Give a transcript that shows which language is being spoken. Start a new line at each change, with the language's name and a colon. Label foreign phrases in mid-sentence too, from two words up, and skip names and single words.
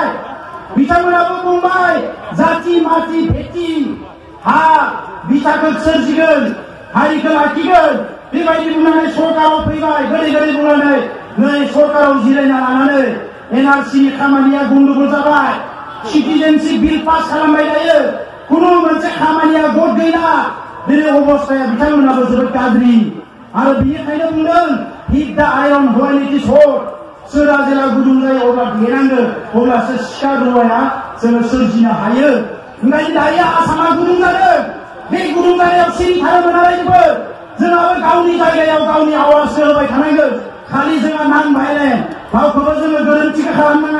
Bodo: बिथांमोनाबो बुंबाय जाति माति भेटि हा बिथाखौ सोरजिगोन हारिखौ लाखिगोन बेबायदि बुंनानै सरकाराव फैबाय गोदै गोदै बुंनानै नै सरकाराव जिरायना लानानै एनआरसिनि खामानिया गन्दगल जाबाय
English: citizenship bill pass
Bodo: खालामबाय थायो खुनु मोनसे खामानिया गद गैला दिनै अबस्थाया बिथांमोनाबो जोबोद गाज्रि। आरो बिनिखायनो बुंदों
English: hit the iron while it is hot
Bodo: सोरा जेला गुदुं जायो अब्ला देनांगो अब्लासो सिखा रुवाया जोङो सोरजिनो हायो। ओंखायनो दायो आसामा गुदुं जादों बे गुदुं जानायाव सिरि थानो मोना रायजोफोर जोंहाबो गावनि जायगायाव गावनि आवाजखौ होबाय थानांगोन। खालि जोंहा नान भाइलेन्ट रावखौबो जोङो गोरोन्थिखौ खालामनाङा।